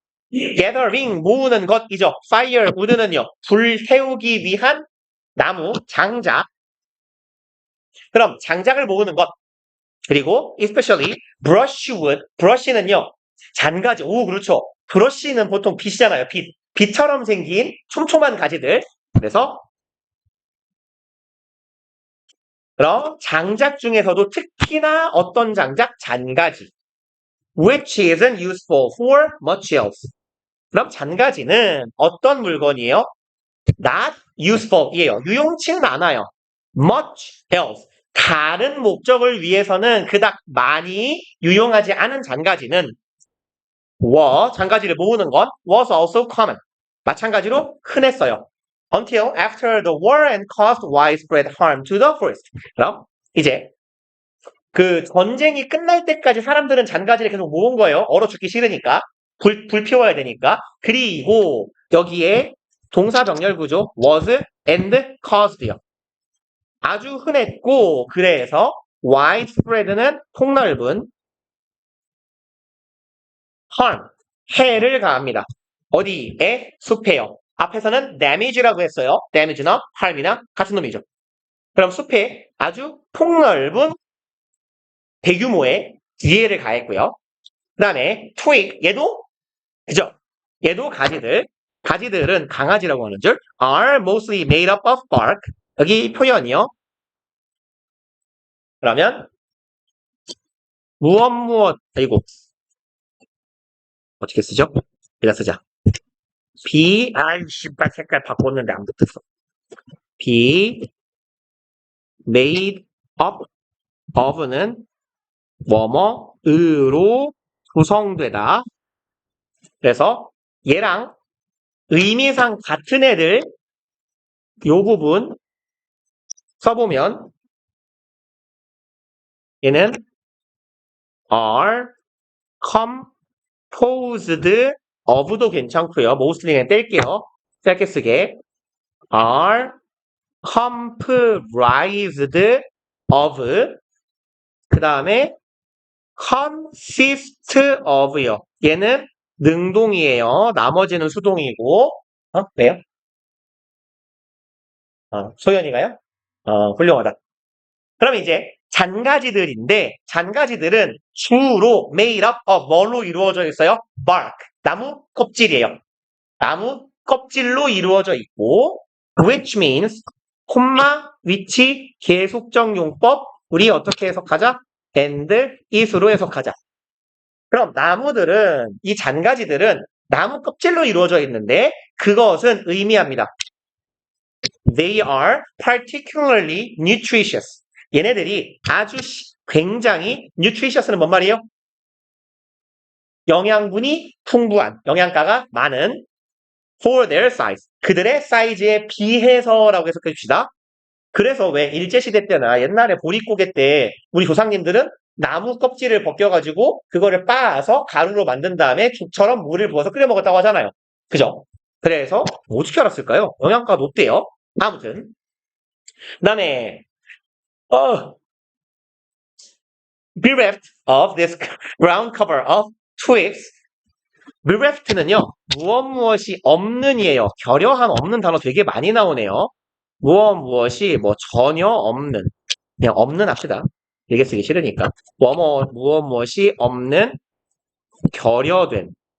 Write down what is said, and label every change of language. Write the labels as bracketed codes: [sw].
[ko] gathering 모으는 것이죠. firewood는요. 불 태우기 위한 나무, 장작. 그럼 장작을 모으는 것. 그리고 [en] especially brushwood. [ko] brush는요. 잔가지. 오, 그렇죠. 브러쉬는 보통 빛이잖아요. 빛처럼 생긴 촘촘한 가지들. 그래서 그럼 장작 중에서도 특히나 어떤 장작? 잔가지. [en] Which isn't useful for much else. [ko] 그럼 잔가지는 어떤 물건이에요? [en] Not useful이에요. [ko] 유용치는 않아요. Much else. 다른 목적을 위해서는 그닥 많이 유용하지 않은 잔가지는 잔가지를 모으는 건 [en] was also common. [ko] 마찬가지로 흔했어요. [en] Until after the war and caused widespread harm to the forest. [ko] 그럼 이제 그 전쟁이 끝날 때까지 사람들은 잔가지를 계속 모은 거예요. 얼어 죽기 싫으니까. 불 피워야 되니까. 그리고 여기에 동사 병렬 구조 was and caused요. 아주 흔했고 그래서 widespread는 폭넓은 harm, 해를 가합니다. 어디에? 숲에요. 앞에서는 damage라고 했어요. damage나 harm이나 같은 놈이죠. 그럼 숲에 아주 폭넓은 대규모의 위해를 가했고요. 그 다음에 twig, 얘도 그죠? 얘도 가지들은 강아지라고 하는 줄 [en] are mostly made up of bark. [ko] 여기 표현이요. 그러면 이거 어떻게 쓰죠? 여기다 쓰자. 씨발 색깔 바꿨는데 안 붙었어. be made up of는 뭐뭐으로 구성되다. 그래서 얘랑 의미상 같은 애들 요 부분 써보면 얘는 are composed of도 괜찮고요. mostly는 뗄게요. 짧게 쓰게. [en] are comprised of [ko] 그 다음에 [en] consist of요. [ko] 얘는 능동이에요. 나머지는 수동이고. 왜요? 소연이가요? 훌륭하다. 그럼 이제 잔가지들인데 잔가지들은 주로 made up of 뭘로 이루어져 있어요? bark. 나무 껍질이에요. 나무 껍질로 이루어져 있고 which means 콤마, 위치, 계속적 용법 우리 어떻게 해석하자? and, is로 해석하자. 그럼 나무들은 이 잔가지들은 나무 껍질로 이루어져 있는데 그것은 의미합니다. [en] They are particularly nutritious. [ko] 얘네들이 아주 굉장히 nutritious는 뭔 말이에요? 영양분이 풍부한, 영양가가 많은 [en] for their size. [ko] 그들의 사이즈에 비해서라고 해석해 줍시다. 그래서 왜 일제시대 때나 옛날에 보릿고개 때 우리 조상님들은 나무 껍질을 벗겨가지고 그거를 빻아서 가루로 만든 다음에 죽처럼 물을 부어서 끓여 먹었다고 하잖아요. 그죠? 그래서 어떻게 알았을까요? 영양가가 높대요. 아무튼 그다음에 [en] bereft of this ground cover of twigs. [ko] bereft는요 무엇이 없는이에요. 결여한 없는 단어 되게 많이 나오네요. 무엇이 뭐 전혀 없는 그냥 없는 합시다. 이게 쓰기 싫으니까 무엇이 없는 결여된.